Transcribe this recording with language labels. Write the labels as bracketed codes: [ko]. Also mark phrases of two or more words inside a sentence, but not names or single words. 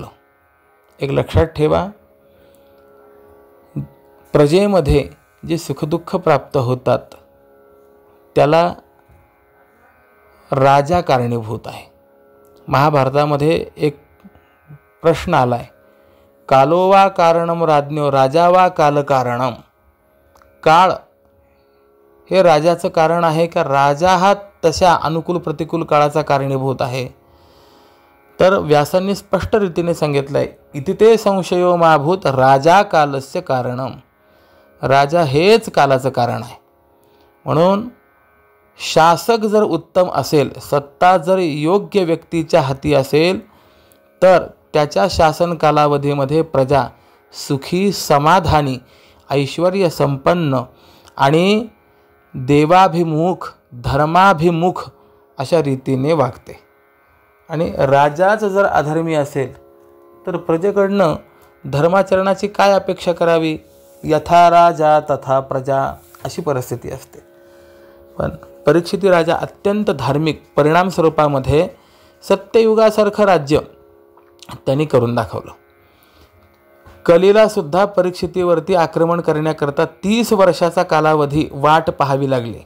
[mr] एक लक्षात ठेवा, प्रजेमध्ये जे सुखदुःख प्राप्त होतात त्याला राजा कारणीभूत आहे. महाभारतामध्ये एक प्रश्न आलाय, [sa] कालो वा कारणम राज्ञो राजा वा काल कारणम. [mr] काळ हे राजाचं कारण आहे का राजा हा तशा अनुकूल प्रतिकूल काळाचा कारणीभूत आहे? तर व्यासांनी स्पष्ट रीतीने सांगितलंय, [sa] इति ते संशयो माभूत राजा कालस्य कारणम. [mr] राजा हेच कालाचं कारण आहे. म्हणून शासक जर उत्तम असेल, सत्ता जर योग्य व्यक्तीच्या हाती असेल तर त्याच्या शासन कालावधीमध्ये प्रजा सुखी, समाधानी, ऐश्वर्य संपन्न आणि देवाभिमुख, धर्माभिमुख अशा रीतीने वागते. आणि राजाच जर अधर्मी असेल तर प्रजेकडनं धर्माचरणाची काय अपेक्षा करावी? [sa] यथा राजा तथा प्रजा [mr] अशी परिस्थिती असते. पण परीक्षिती राजा अत्यंत धार्मिक, परिणाम स्वरूपामध्ये सत्ययुगासारखं राज्य त्यांनी करून दाखवलं. कलीला सुद्धा परीक्षितीवरती आक्रमण करण्याकरता 30 वर्षाचा कालावधी वाट पाहावी लागली.